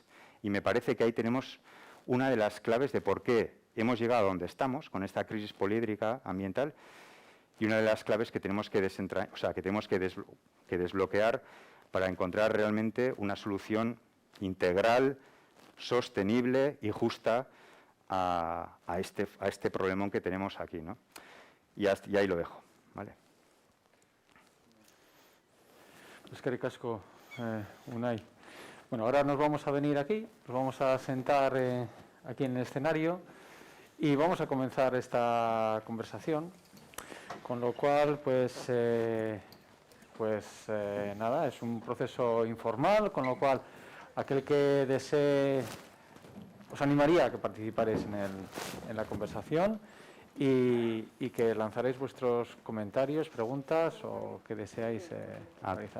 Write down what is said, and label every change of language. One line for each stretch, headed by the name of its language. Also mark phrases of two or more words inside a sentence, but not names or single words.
Spanish: Y me parece que ahí tenemos una de las claves de por qué hemos llegado a donde estamos con esta crisis poliédrica ambiental y una de las claves que tenemos que desbloquear para encontrar realmente una solución integral, sostenible y justa a este problemón que tenemos aquí, ¿no? Y ahí lo dejo, ¿vale?
Basque: Eskerrik asko, Unai.
Spanish: Bueno, ahora nos vamos a venir aquí, nos vamos a sentar aquí en el escenario y vamos a comenzar esta conversación, con lo cual, nada, es un proceso informal, con lo cual aquel que desee, os animaría a que participaréis en la conversación y que lanzaréis vuestros comentarios, preguntas o que deseáis realizar.